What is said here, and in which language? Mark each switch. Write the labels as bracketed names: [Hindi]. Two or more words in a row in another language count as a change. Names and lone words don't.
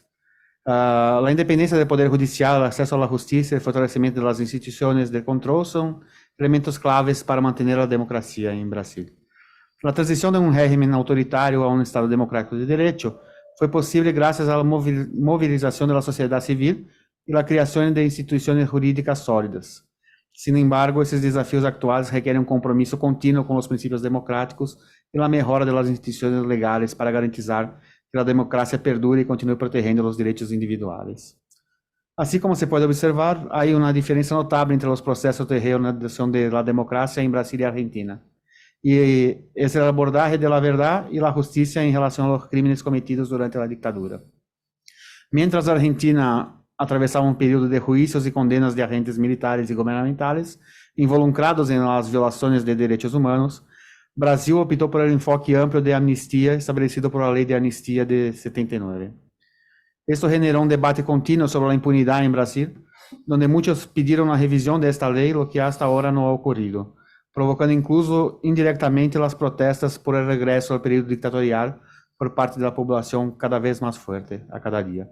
[Spanish] La independencia del Poder Judicial, el acceso a la justicia y el fortalecimiento de las instituciones de control son elementos claves para mantener la democracia en Brasil. La transición de un régimen autoritario a un Estado democrático de derecho fue posible gracias a la movilización de la sociedad civil y la creación de instituciones jurídicas sólidas. Sin embargo, [Portuguese] esses desafios actuales requerem um compromisso contínuo com os princípios democráticos e a melhora das instituições legais para garantizar que a democracia perdure e continue protegendo os direitos individuais. Assim como se pode observar, há uma diferença notável entre os processos de reanudação da democracia em Brasil e Argentina. E essa é a abordagem da verdade e da justiça em relação aos crimes cometidos durante a ditadura. Mientras a Argentina atravessava um período de juízos e condenas de agentes militares e governamentais involucrados em las violações de direitos humanos, Brasil optou por um enfoque amplo de amnistia estabelecido por a Lei de Anistia de 79. [Spanish] Esto generó un debate continuo sobre la impunidad en Brasil, donde muchos pidieron la revisión de esta ley, lo que hasta ahora no ha ocurrido, provocando incluso indirectamente las protestas por el regreso al periodo dictatorial por parte de la población cada vez más fuerte a cada día.